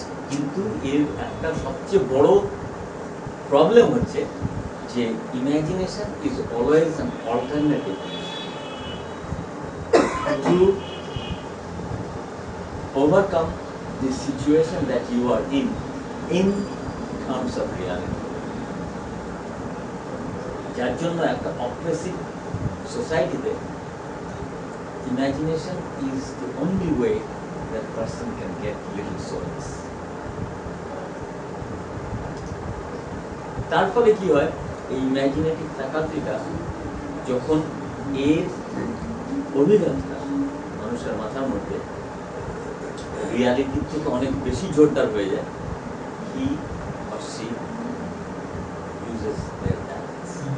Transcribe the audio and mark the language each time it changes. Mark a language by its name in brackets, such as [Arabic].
[Bangla] কিন্তু এর একটা সবচেয়ে বড় প্রবলেম হচ্ছে যে [English] Imagination is always an alternative to overcome the situation that you are in terms of reality. [Bangla] যার জন্য একটা অপ্রেসিভ সোসাইটিতে [English] imagination is the only way that person can get little solace. [Bangla] তার ফলে কি হয়, এই ইমাজিনেটিভ ফ্যাকাল্টিটা যখন এর অভিঘাতটা মানুষের মাথার মধ্যে রিয়ালিটির থেকে অনেক বেশি জোরদার হয়ে যায়, [English] he or she uses their talents.